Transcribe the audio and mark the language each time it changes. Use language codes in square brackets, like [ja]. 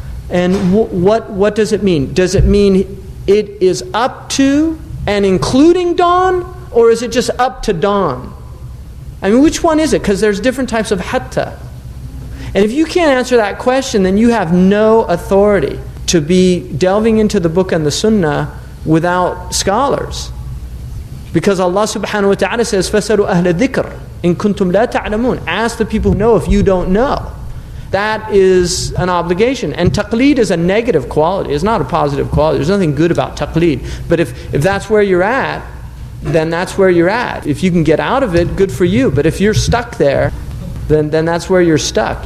[en] And what does it mean? Does it mean it is up to and including dawn? Or is it just up to dawn? I mean, which one is it? Because there's different types of hatta. And if you can't answer that question, then you have no authority to be delving into the book and the sunnah without scholars. Because Allah subhanahu wa ta'ala says, [ar] فَسَلُوا أَهْلَ الذِّكْرِ إِن كُنْتُمْ لَا تَعْلَمُونَ. [en] Ask the people who know if you don't know. That is an obligation. And taqleed is a negative quality. It's not a positive quality. There's nothing good about taqleed. But if that's where you're at, then that's where you're at. If you can get out of it, good for you. But if you're stuck there, then that's where you're stuck.